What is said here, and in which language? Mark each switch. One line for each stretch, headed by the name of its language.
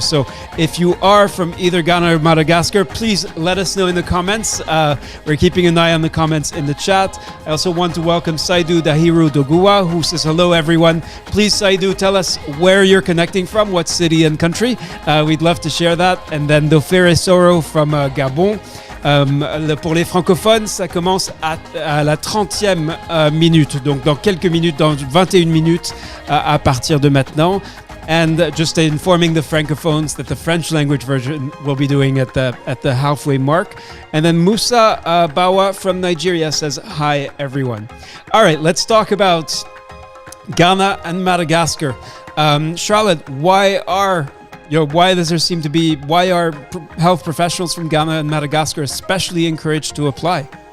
English: So if you are from either Ghana or Madagascar, please let us know in the comments. We're keeping an eye on the comments in the chat. I also want to welcome Saidu Dahiru Dogua, who says, hello, everyone. Please, Saidu, tell us where you're connecting from, what city and country. We'd love to share that. And then Dofere Soro from Gabon.
French: Pour les francophones, ça commence à la 30e minute, donc dans quelques minutes, dans 21 minutes à partir de maintenant.
English: And just informing the francophones that the French language version will be doing at the halfway mark. And then Musa Bawa from Nigeria says, hi, everyone. All right, let's talk about Ghana and Madagascar. Charlotte, why are health professionals from Ghana and Madagascar especially encouraged to apply?